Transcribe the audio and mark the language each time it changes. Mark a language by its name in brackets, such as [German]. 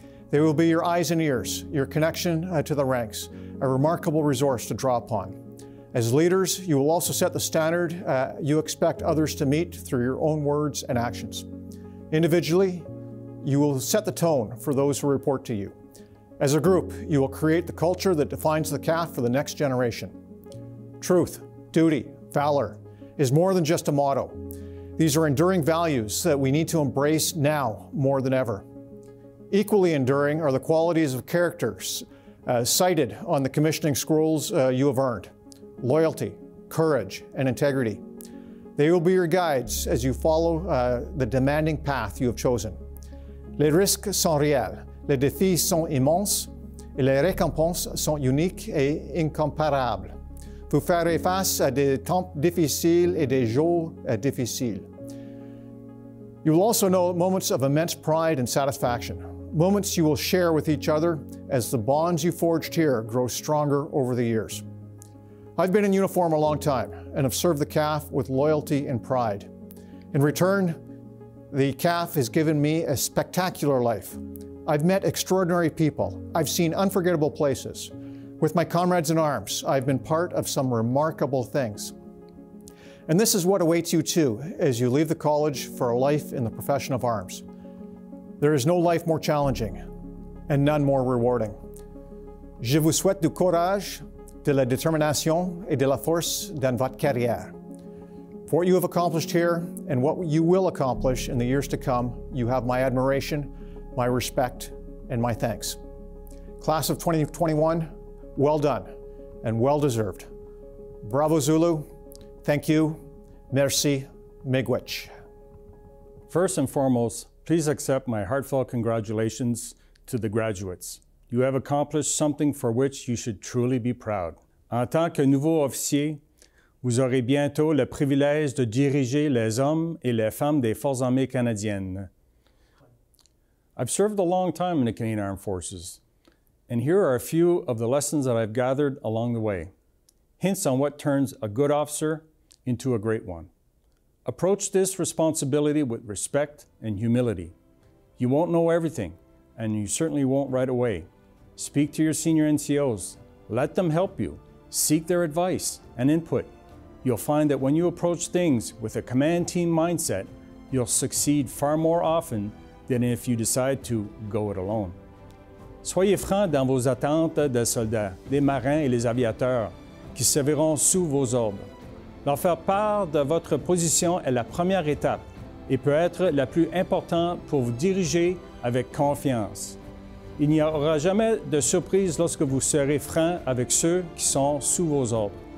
[English] They will be your eyes and ears, your connection to the ranks, a remarkable resource to draw upon. As leaders, you will also set the standard you expect others to meet through your own words and actions. Individually, you will set the tone for those who report to you. As a group, you will create the culture that defines the CAF for the next generation. Truth, duty, valor is more than just a motto. These are enduring values that we need to embrace now more than ever. Equally enduring are the qualities of characters cited on the commissioning scrolls you have earned: loyalty, courage, and integrity. They will be your guides as you follow the demanding path you have chosen. [French] Les risques sont réels, les défis sont immenses, et les récompenses sont uniques et incomparables. Vous ferez face à des temps difficiles et des jours difficiles. [English] You will also know moments of immense pride and satisfaction, moments you will share with each other as the bonds you forged here grow stronger over the years. I've been in uniform a long time and have served the CAF with loyalty and pride. In return, the CAF has given me a spectacular life. I've met extraordinary people. I've seen unforgettable places. With my comrades in arms, I've been part of some remarkable things. And this is what awaits you too as you leave the college for a life in the profession of arms. There is no life more challenging and none more rewarding. [French] Je vous souhaite du courage, de la détermination et de la force dans votre carrière. [English] For what you have accomplished here and what you will accomplish in the years to come, you have my admiration, my respect, and my thanks. Class of 2021, well done and well deserved. Bravo Zulu, thank you, merci, miigwech. First and foremost, please accept my heartfelt congratulations to the graduates. You have accomplished something for which you should truly be proud. [French] En tant que nouveau officier, vous aurez bientôt le privilège de diriger les hommes et les femmes des Forces armées canadiennes. [English] I've served a long time in the Canadian Armed Forces, and here are a few of the lessons that I've gathered along the way. Hints on what turns a good officer into a great one. Approach this responsibility with respect and humility. You won't know everything, and you certainly won't right away. Speak to your senior NCOs. Let them help you. Seek their advice and input. You'll find that when you approach things with a command team mindset, you'll succeed far more often than if you decide to go it alone. [French] Soyez francs dans vos attentes des soldats, des marins et les aviateurs qui serviront sous vos ordres. Leur faire part de votre position est la première étape et peut être la plus importante pour vous diriger avec confiance. Il n'y aura jamais de surprise lorsque vous serez franc avec ceux qui sont sous vos ordres.